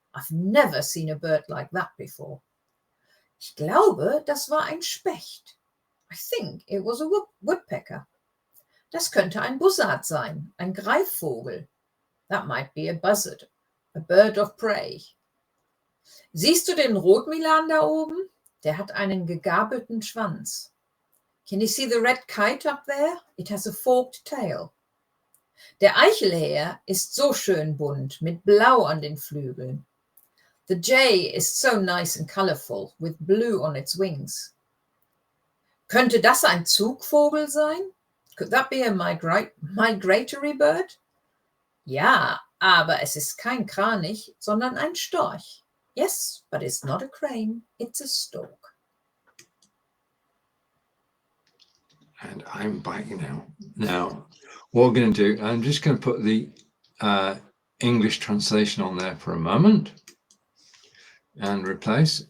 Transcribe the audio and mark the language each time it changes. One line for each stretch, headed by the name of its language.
English: I've never seen a bird like that before.
German: Ich glaube, das war ein Specht.
English: I think it was a woodpecker.
German: Das könnte ein Bussard sein, ein Greifvogel.
English: That might be a buzzard, a bird of prey.
German: Siehst du den Rotmilan da oben? Der hat einen gegabelten Schwanz.
English: Can you see the red kite up there? It has a forked tail.
German: Der Eichelhäher ist so schön bunt, mit Blau an den Flügeln.
English: The jay is so nice and colorful, with blue on its wings.
German: Könnte das ein Zugvogel sein?
English: Could that be a migratory bird?
German: Ja, aber es ist kein Kranich, sondern ein Storch.
English: Yes, but it's not a crane, it's a stork. And I'm back now. Now, what we're going to do, I'm just going to put the English translation on there for a moment and replace.